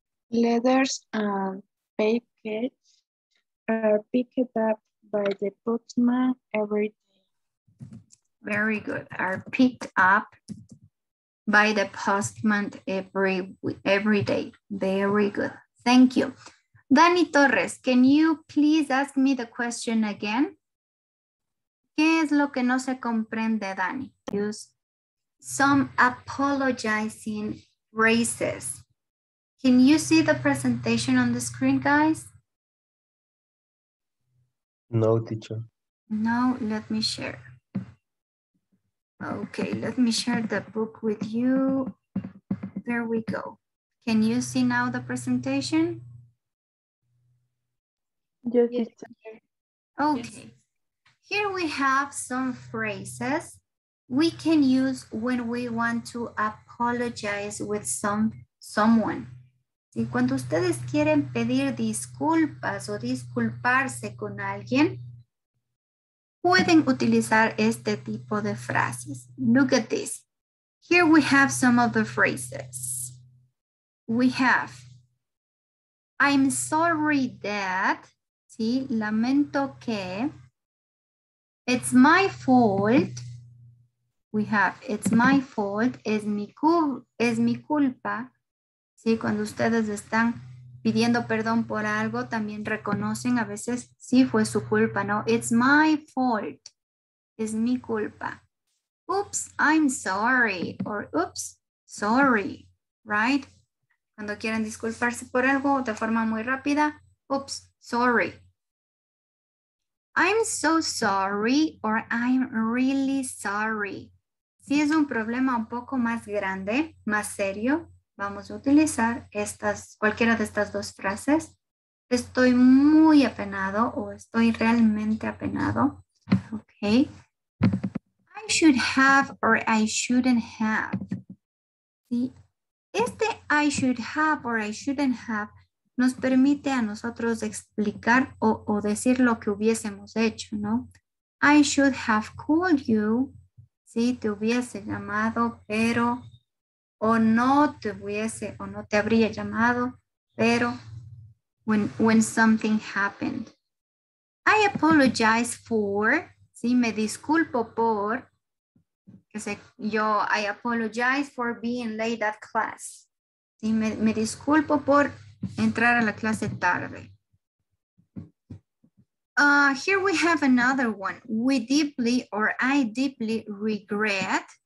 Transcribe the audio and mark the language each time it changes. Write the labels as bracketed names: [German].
[English] Letters and packets are picked up by the postman every day. Very good. Are picked up by the postman every day. Very good. Thank you. Dani Torres, can you please ask me the question again? [Spanish] ¿Qué es lo que no se comprende, Dani? [English] Use some apologizing phrases. Can you see the presentation on the screen, guys? No, teacher. No, let me share. Okay, let me share the book with you. There we go. Can you see now the presentation? Yes, Yes. teacher. Okay. Here we have some phrases we can use when we want to apologize with someone. [Spanish] ¿Sí? Cuando ustedes quieren pedir disculpas o disculparse con alguien, pueden utilizar este tipo de frases. [English] Look at this. Here we have some of the phrases. We have, I'm sorry that, ¿sí? [Spanish] Lamento que, [English] it's my fault. We have, it's my fault, [Spanish] es mi culpa. [English] ¿Sí? [Spanish] Cuando ustedes están pidiendo perdón por algo, también reconocen a veces, sí, fue su culpa, ¿no? [English] It's my fault, [Spanish] es mi culpa. [English] Oops, I'm sorry, or oops, sorry, right? [Spanish] Cuando quieren disculparse por algo de forma muy rápida, [English] oops, sorry. I'm so sorry, or I'm really sorry. [Spanish] Si es un problema un poco más grande, más serio, vamos a utilizar cualquiera de estas dos frases. Estoy muy apenado o estoy realmente apenado. [English] Ok. I should have or I shouldn't have. [Spanish] ¿Sí? Este [English] I should have or I shouldn't have [Spanish] nos permite a nosotros explicar o decir lo que hubiésemos hecho, ¿no? [English] I should have called you. [Spanish] Sí, te hubiese llamado, pero, o no te habría llamado, pero, [English] when something happened. I apologize for, [Spanish] sí, me disculpo por, [English] I apologize for being late at class. [Spanish] Sí, me disculpo por entrar a la clase tarde. [English] Here we have another one. We deeply or I deeply regret.